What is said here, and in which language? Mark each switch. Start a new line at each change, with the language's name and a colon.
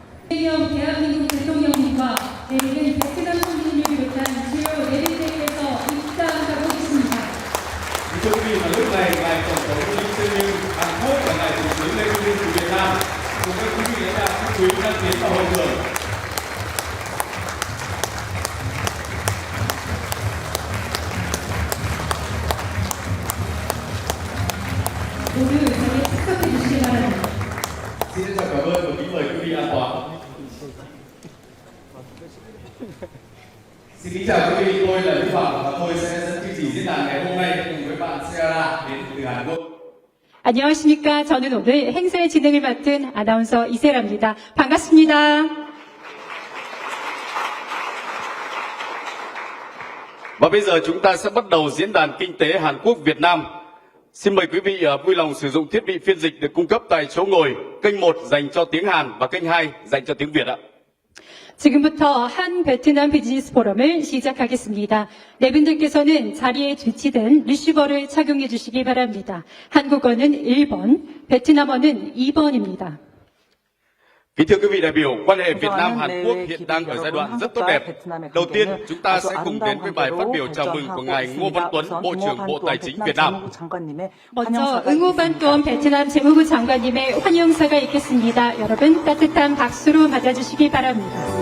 Korean: 이재명 대한민국 대통령님과 내일은 베트남 총리님을 비롯한 주요 내빈들께서 입장하고 계십니다.
Vietnamese: Thưa quý vị, và lúc này ngài Tổng thống Lee Jae-myung, Hàn Quốc và ngài Thủ tướng Lê Minh Hưng của Việt Nam cùng các quý vị lãnh đạo các quý đang tiến vào hội trường.
Korean: 모두 의상에 착석해 주시기 바랍니다.
Vietnamese: Xin trân trọng cảm ơn và kính mời quý vị an toàn. Xin kính chào quý vị, tôi là Lý Phạm và tôi sẽ dẫn chương trình diễn đàn ngày hôm nay cùng với bạn Sarah đến từ Hàn Quốc.
Korean: 안녕하십니까. 저는 오늘 행사의 진행을 맡은 아나운서 이세라입니다. 반갑습니다.
Vietnamese: Và bây giờ chúng ta sẽ bắt đầu diễn đàn kinh tế Hàn Quốc Việt Nam Xin mời quý vị vui lòng sử dụng thiết bị phiên dịch được cung cấp tại chỗ ngồi. Kênh 1 dành cho tiếng Hàn và kênh 2 dành cho tiếng Việt ạ.
Korean: 지금부터 한 베트남 비즈니스 포럼을 시작하겠습니다. 네 분들께서는 자리에 위치된 리시버를 착용해 주시기 바랍니다. 한국어는 1번, 베트남어는 2번입니다.
Vietnamese: Kính thưa quý vị đại biểu, quan hệ Việt Nam Hàn Quốc hiện đang ở giai đoạn rất tốt đẹp. Đầu tiên, chúng ta sẽ cùng đến với bài phát biểu chào mừng của ngài Ngô Văn Tuấn, Bộ trưởng Bộ Tài chính Việt Nam.
Korean: 먼저 응호반돈 베트남 재무부 장관님의 환영사가 있겠습니다. 여러분 따뜻한 박수로 맞아주시기 바랍니다.